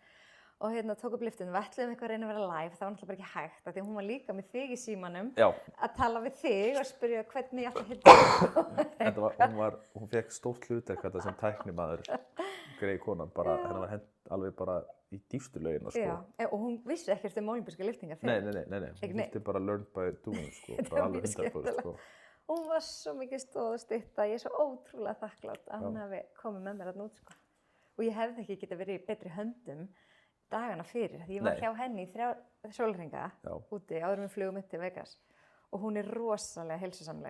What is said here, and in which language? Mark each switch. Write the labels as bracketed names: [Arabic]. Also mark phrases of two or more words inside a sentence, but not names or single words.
[Icelandic] Og tók upp lyftinu, við ætluðum eitthvað að reyna að vera live, það var náttúrulega bara ekki hægt, af því hún var líka með þig í símanum að tala við þig og spyrja hvernig ég ætti að hitta. Hún fekk stórt hlutverk þetta sem tæknimaður, greið konan, bara, hennar var hent alveg bara í dýpstu laugina, sko. Já, og hún vissi ekkert ólympískar lyftingar fyrir. Nei, hún vissi bara [English] learned by doing, [Icelandic] sko, bara alveg 100%, sko. Hún var svo mikið stóð og stytta, ég er svo ótrúlega þakklátt að hún hafi komið með mér þarna út, sko. Og ég hefði ekki getað verið í betri höndum dagana fyrir, því ég var hjá henni í 3 sólarhringa úti áður við flugum upp til Vegas og hún er rosalega heilsusamleg.